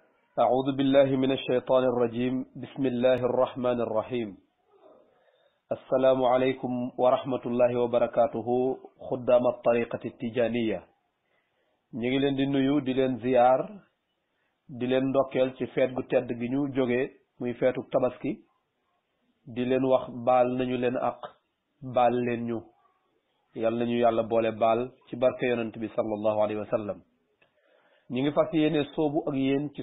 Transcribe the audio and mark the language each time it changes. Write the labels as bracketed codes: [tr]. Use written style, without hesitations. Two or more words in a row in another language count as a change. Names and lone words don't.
[ar] أعوذ بالله من الشيطان الرجيم بسم الله الرحمن الرحيم السلام عليكم ورحمة الله وبركاته خدام الطريقة التجانية [wo] ñi leen di nuyu di leen ziyaar di leen ndokkeel ci feet gu tedd gi ñu jóge muy feetu tabaski di leen wax baal nañu leen ak baal leen ñu yal nañu yàlla boole baal ci barke yonent bi [ar] صلى الله عليه وسلم [wo] ñi ngi fas yéene soobu ak yéen ci